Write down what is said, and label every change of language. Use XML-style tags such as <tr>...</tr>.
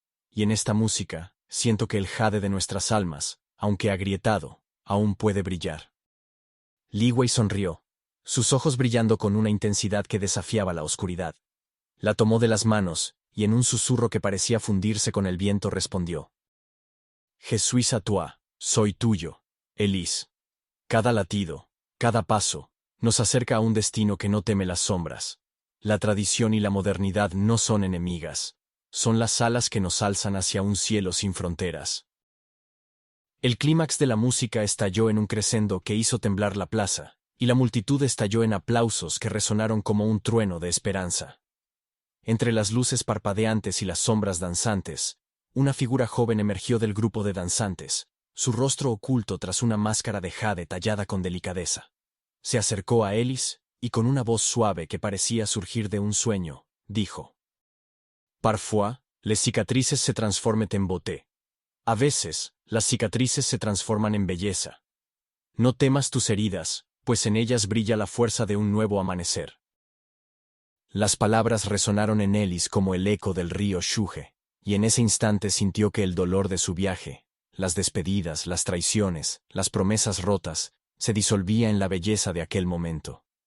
<es>Y en esta música, siento que el jade de nuestras almas, aunque agrietado, aún puede brillar. Li Wei sonrió, sus ojos brillando con una intensidad que desafiaba la oscuridad. La tomó de las manos, y en un susurro que parecía fundirse con el viento respondió.</es> <fr>Je suis à toi,</fr> <es>soy tuyo,</es> <fr>Elise.</fr> <es>Cada latido, cada paso, nos acerca a un destino que no teme las sombras. La tradición y la modernidad no son enemigas, son las alas que nos alzan hacia un cielo sin fronteras. El clímax de la música estalló en un crescendo que hizo temblar la plaza, y la multitud estalló en aplausos que resonaron como un trueno de esperanza. Entre las luces parpadeantes y las sombras danzantes, una figura joven emergió del grupo de danzantes, su rostro oculto tras una máscara de jade tallada con delicadeza. Se acercó a Elise, y con una voz suave que parecía surgir de un sueño, dijo.</es> <fr>Parfois, les cicatrices se transforment en beauté.</fr> <es>A veces, las cicatrices se transforman en belleza. No temas tus heridas, pues en ellas brilla la fuerza de un nuevo amanecer. Las palabras resonaron en Elise como el eco del río Xuje, y en ese instante sintió que el dolor de su viaje, las despedidas, las traiciones, las promesas rotas, se disolvía en la belleza de aquel momento.</es>